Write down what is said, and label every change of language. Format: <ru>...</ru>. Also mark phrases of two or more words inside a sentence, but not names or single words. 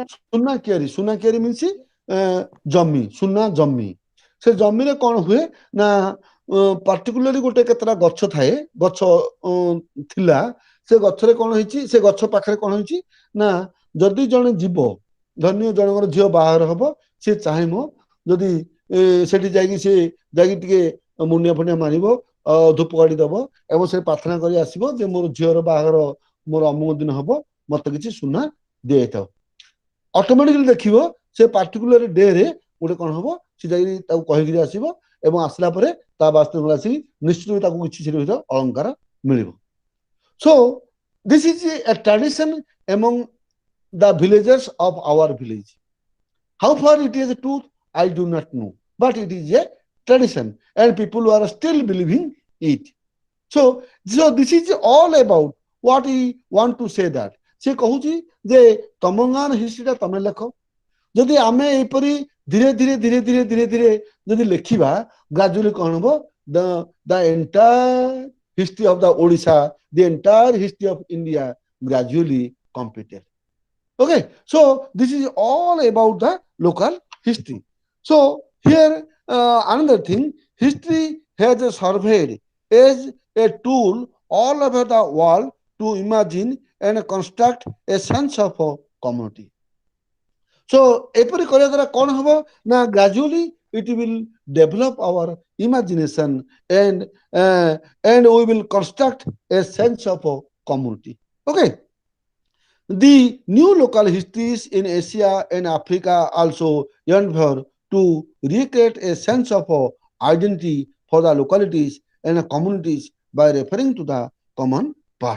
<or>ସୁନା କିଆରୀ ମିନ୍ସ ଜମି ସୁନା ଜମି ସେ ଜମିରେ କଣ ହୁଏ ନା ପାର୍ଟିକୁଲାରଲି ଗୋଟେ କେତେଟା ଗଛ ଥାଏ ଗଛ ଥିଲା ସେ ଗଛରେ କଣ ହେଇଛି ସେ ଗଛ ପାଖରେ କଣ ହେଇଛି ନା ଯଦି ଜଣେ ଯିବ ଧନ୍ୟ ଜଣଙ୍କର ଝିଅ ବାହାଘର ହବ ସେ ଚାହିଁବ ଯଦି ସେଠି ଯାଇକି ସେ ଯାଇକି ଟିକେ ମୁଣ୍ଡିଆ ଫୁଣ୍ଡିଆ ମାରିବ ଧୂପକାଠି ଦବ ଏବଂ ସେ ପ୍ରାର୍ଥନା କରି ଆସିବ ଯେ ମୋର ଝିଅର ବାହାଘର ମୋର ଅମୁକ ଦିନ ହବ, ମତେ କିଛି ସୁନା ଦିଆଇଥାଉ। ଅଟୋମେଟିକାଲି ଦେଖିବ ସେ</or> <en>particular day</en> <or>ଗୋଟେ କଣ ହବ, ସେ ଯାଇକି ତାକୁ କହିକିରି ଆସିବ ଏବଂ ଆସିଲା ପରେ ତା ବାସ୍ତବ ଆସିକି ନିଶ୍ଚିତ ତାକୁ କିଛି ସେଠି ଅଳଙ୍କାର ମିଳିବ।</or> <en>So this is a tradition among the villagers of our village. How far it is a truth, I do not know, but it is a tradition and people are still believing it. So this is all about what he want to say that</en> <or>ସେ କହୁଛି ଯେ ତମ ଗାଁର ହିଷ୍ଟ୍ରିଟା ତମେ ଲେଖ। ଯଦି ଆମେ ଏହିପରି ଧୀରେ ଧୀରେ ଧୀରେ ଧୀରେ ଧୀରେ ଧୀରେ ଯଦି ଲେଖିବା, ଗ୍ରାଜୁଆଲି କଣ ହବ,</or> <en>the entire history of the Odisha, the entire history of India gradually completed. Okay, so this is all about the local history. So here another thing, history has surveyed as a tool all over the world to imagine and construct a sense of a community. So</en> <or>ଏପରି କରିବା ଦ୍ୱାରା କଣ ହବ ନା</or> <en>gradually it will develop our imagination and we will construct a sense of a community. Okay. The new local histories in Asia and Africa also endeavor to recreate a sense of identity for the localities and communities by referring to the common past.</en>